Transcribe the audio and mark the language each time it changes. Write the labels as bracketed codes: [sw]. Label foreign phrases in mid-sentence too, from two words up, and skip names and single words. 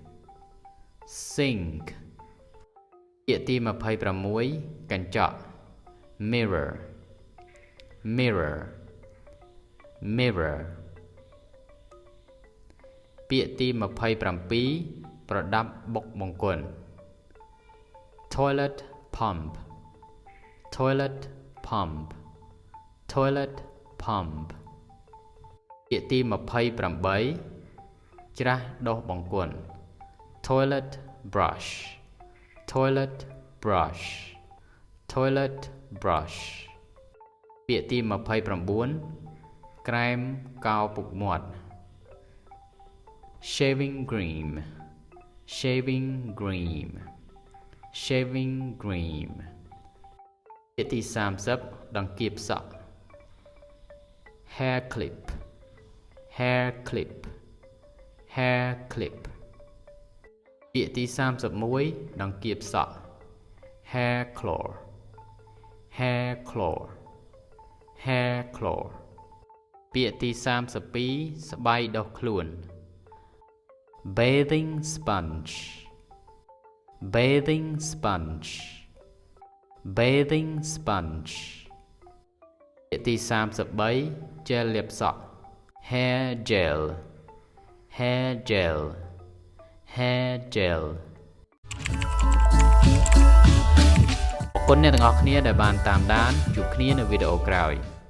[km] sink ពាក្យទី26កញ្ចក់ [en] mirror mirror mirror [km] ពាក្យទី27ប្រដាប់បុកបង្គន់ [en] toilet pump toilet pump toilet pump [km] ពាក្យទី 28ច្រាសដុសបង្គន់ [en] toilet brush toilet brush toilet brush [km] ពាក្យទី29ក្រែមកោរពុកមាត់ [en] shaving cream shaving cream shaving cream ពាក្យទី [km] 30ដង្កៀបសក់ [en] hair clip hair clip hair clip [km] ពាក្យទី31ដង្កៀបសក់ [en] hair claw hair claw hair claw [km] ពាក្យទី32ស្បៃដុសខ្លួន [en] bathing sponge bathing sponge bathing sponge [km] ពាក្យទី33 gel លាបសក់ [en] hair gel hair gel hair gel [km] អរគុណអ្នកទាំងអស់គ្នាដែលបានតាមដានជួបគ្នានៅវីដេអូក្រោយ